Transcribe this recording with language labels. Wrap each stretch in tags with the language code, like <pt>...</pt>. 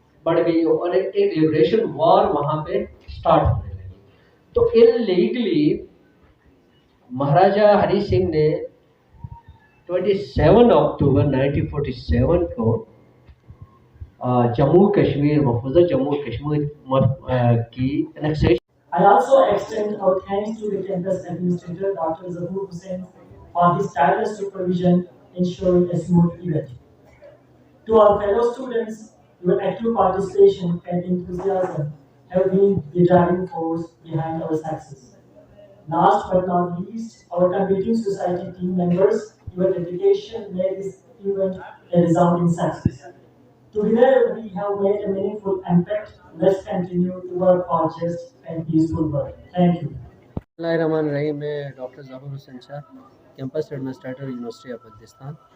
<hi>बढ़ गई और एक लिबरेशन वॉर वहाँ पे स्टार्ट होने लगी। तो इलीगली महाराजा हरी सिंह ने 27 अक्टूबर 1947 को जम्मू कश्मीर महफूजा जम्मू कश्मीर की annexation.</hi> <en>I also extend our thanks to the campus administrator, Dr. Zahoor Hussain, for his tireless supervision ensuring a smooth event. To our fellow students, your active participation and enthusiasm have been the driving force behind our success. Last but not least, our competing society team members, your dedication made this event a resounding success. Together, we have made a meaningful impact. Let's continue to work for just and peaceful work. Thank you.</en> <ar>बिस्मिल्लाहिर्रहमानिर्रहीम।</ar> <hi>मैं doctor Zahoor Hussain Shah, campus administrator university of Baltistan.</hi>